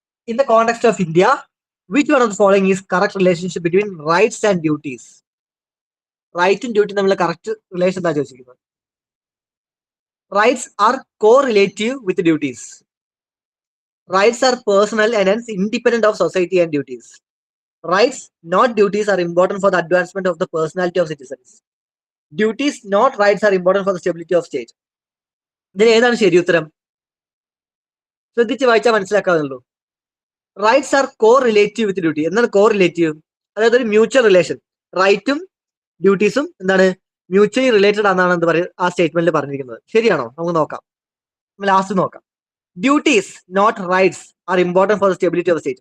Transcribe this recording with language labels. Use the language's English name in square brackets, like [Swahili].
[English] In the context of India, which one of the following is correct relationship between rights and duties? [Malayalam] റൈറ്റും duty തമ്മിലുള്ള correct relation എന്താ ചോദിച്ചിരിക്കുന്നത്. [English] Rights are correlative with duties. Rights are personal and hence independent of society and duties. Rights, not duties, are important for the advancement of the personality of citizens. Duties, not rights, are important for the stability of state. [Malayalam] ഇതിന് ഏതാണ് ശരി ഉത്തരം? ശ്രദ്ധിച്ച് വായിച്ചാൽ മനസ്സിലാക്കാവുള്ളൂ. [English] Rights are correlative with duty. [Malayalam] എന്താണ് correlative? അതായത് ഒരു mutual relation. റൈറ്റും ഡ്യൂട്ടീസും എന്താണ്, മ്യൂച്വലി റിലേറ്റഡ് ആണെന്നാണ് എന്ത് പറയുക ആ സ്റ്റേറ്റ്മെന്റിൽ പറഞ്ഞിരിക്കുന്നത്. ശരിയാണോ? നമുക്ക് നോക്കാം, ലാസ്റ്റ് നോക്കാം. [English] Duties not rights are important for the stability of state.